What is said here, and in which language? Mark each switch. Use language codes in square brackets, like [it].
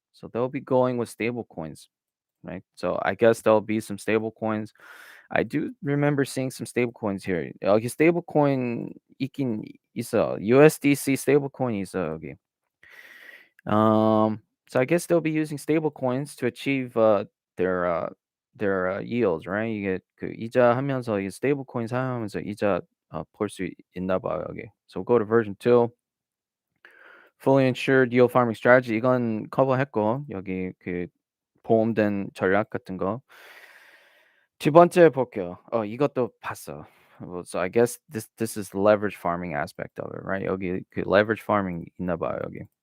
[en] So they'll be going with stable coins, right? So I guess there'll be some stable coins. I do remember seeing some stable coins here. [ko] 여기 stable coin 있긴 있어. [en] USDC stable coin [ko] 있어 여기. [en] So I guess they'll be using stable coins to achieve their yields, right? [ko] 이게 그 이자 하면서 이 스테이블 코인 사용하면서 이자 볼 수 있나 봐요, 여기. [en] So go to version 2. Fully insured yield farming strategy. [ko] 이건 커버했고 여기 그 보험된 전략 같은 거. 두 번째 볼게요. 이것도 봤어. [en] Well, so I guess this is the leverage farming aspect of it, right? [ko] 여기 그 leverage farming 있나 봐요, 여기.